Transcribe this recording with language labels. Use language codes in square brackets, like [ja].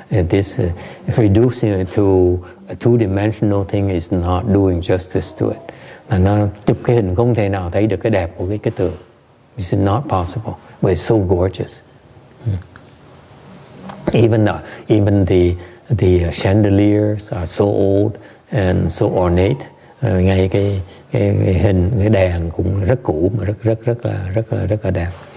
[en] This reducing it to a two-dimensional thing is not doing justice to it. [vi] Là nó chụp cái hình không thể nào thấy được cái đẹp của cái tường. [en] It's not possible, but it's so gorgeous. Even the chandeliers are so old and so ornate. [vi] Ngay cái hình cái đèn cũng rất cũ mà rất là đẹp.